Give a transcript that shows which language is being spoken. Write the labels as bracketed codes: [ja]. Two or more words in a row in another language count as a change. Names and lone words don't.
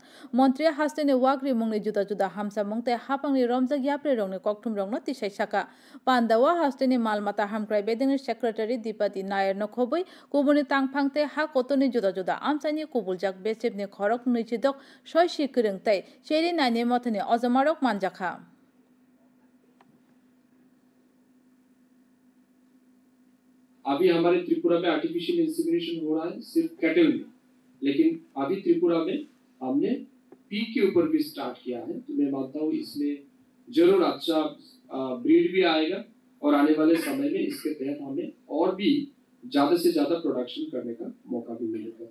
[trp] Montri hastini wak rimungni juda juda hamsa mungte hapangni romjak yapre rongni kokthum rongno tisai saka. Pandawa hastini malmata hamkrai bedingni secretary Dipati Nair no khobui kubuni tangphangte ha kotoni juda juda amsani kubuljak besipni khorok nichidok soi sikirung tai cheri naini mothani अजमारक मानजाखा [hi] अभी हमारे त्रिपुरा में [en] artificial insemination [hi] हो रहा है सिर्फ कैटल में, लेकिन अभी त्रिपुरा में हमने पी के ऊपर भी स्टार्ट किया है। तो मैं मानता हूँ इसमें जरूर अच्छा ब्रीड भी आएगा और आने वाले समय में इसके तहत हमें और भी ज्यादा से ज्यादा प्रोडक्शन करने का मौका भी मिलेगा।